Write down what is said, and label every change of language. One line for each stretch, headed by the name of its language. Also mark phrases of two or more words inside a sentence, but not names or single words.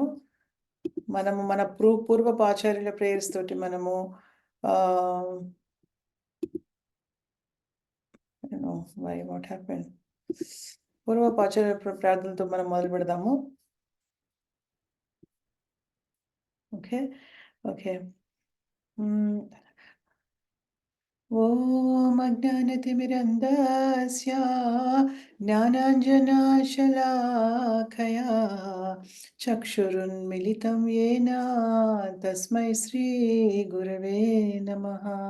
Telugu: మనము మన పూర్వపు ఆచార్యుల ప్రేయర్స్ తోటి మనము ఆహ్,
English: you know what happened?
Telugu: పూర్వపు ఆచార్యుల ప్రార్థనలతో మనం మొదలుపెడదాము.
English: Okay. Okay. హ్మ్.
Sanskrit: ॐ अज्ञानतिमिरन्धस्य ज्ञानाञ्जनशलाकया चक्षुरुन्मिलितं येन तस्मै श्रीगुरवे नमः।